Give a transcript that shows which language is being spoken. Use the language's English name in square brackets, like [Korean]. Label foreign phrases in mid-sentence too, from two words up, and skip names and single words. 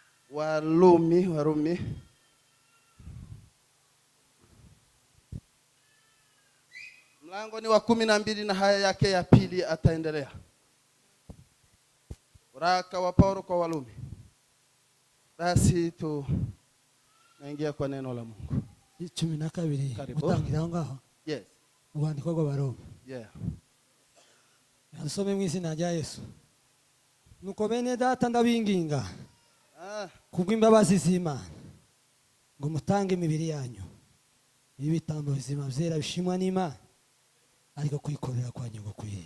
[Swahili] Warumi mlango ni wa 12 na haya yake ya pili ataendelea. Waraka wa Paulo kwa Warumi. Basi tu naingia kwa neno la Mungu. [Kinyarwanda] 12 mutangira ngaho. [English] Yes. [Kinyarwanda] Ubandiko rw'Abaroma. [English] Yeah. [Kinyarwanda] Nasome mu izina rya Yesu. Nuko bene data ndabinginga. Kubw'imbabazi z'Imana ngo mutange imibiri yanyu ibitambo bizima byera bishimwa n'Imana ariko kwikorera kwa nyungu kwiye.